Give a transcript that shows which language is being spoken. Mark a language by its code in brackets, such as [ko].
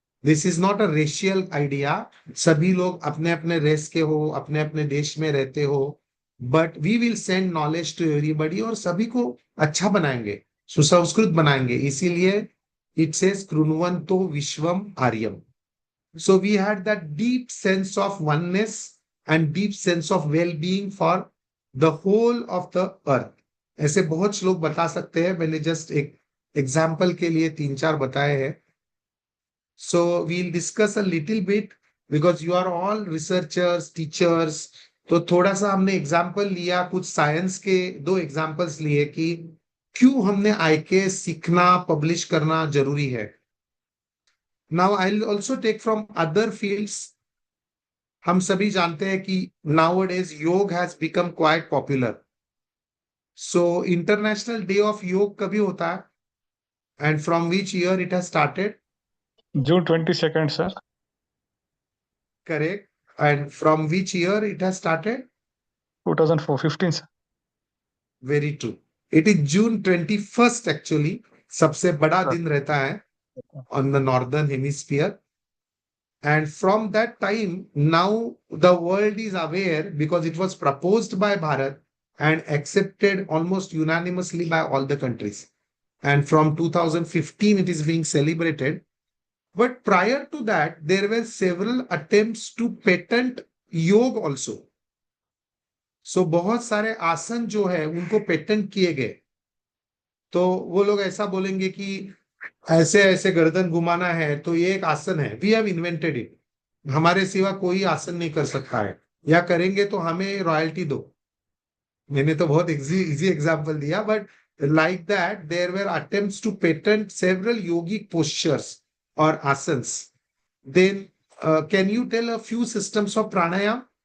[en] This is not a racial idea. [hi] सभी लोग अपने अपने रेस के हो, अपने अपने देश में रहते हो, [en] but we will send knowledge to everybody [hi] और सभी को अच्छा बनाएंगे, सुसंस्कृत बनाएंगे। इसीलिए it says [sa] कृण्वन्तो Viswam Aryam. [en] So we had that deep sense of oneness and deep sense of well-being for the whole of the earth. [hi] ऐसे बहुत श्लोक बता सकते हैं, मैंने जस्ट एक एग्जाम्पल के लिए 3-4 बताए हैं। [en] So we'll discuss a little bit because you are all researchers, teachers. [hi] तो थोड़ा सा हमने एग्जाम्पल लिया, कुछ साइंस के 2 एग्जाम्पल्स लिए कि क्यों हमने आईके सीखना, पब्लिश करना जरूरी है। [en] Now I'll also take from other fields. [hi] हम सभी जानते हैं कि [en] nowadays [hi] योग [en] has become quite popular. So International Day of Yoga [hi] कभी होता है? [en] And from which year it has started? June 22nd, sir. Correct. And from which year it has started? 2015, sir. Very true. It is June 21st actually. [hi] सबसे बड़ा दिन रहता है [en] on the northern hemisphere. And from that time, now the world is aware because it was proposed by Bharat and accepted almost unanimously by all the countries. And from 2015, it is being celebrated. But prior to that, there were several attempts to patent yoga also. [hi] So बहुत सारे आसन जो है उनको patent किए गए। तो वो लोग ऐसा बोलेंगे कि ऐसे ऐसे गर्दन घुमाना है तो ये एक आसन है, [en] we have invented it, [hi] हमारे सिवा कोई आसन नहीं कर सकता है, या करेंगे तो हमें रॉयल्टी दो। मैंने तो बहुत इजी एग्जांपल दिया, [en] But like that there were attempts to patent several yogic postures or asanas. Then can you tell a few systems of pranayam?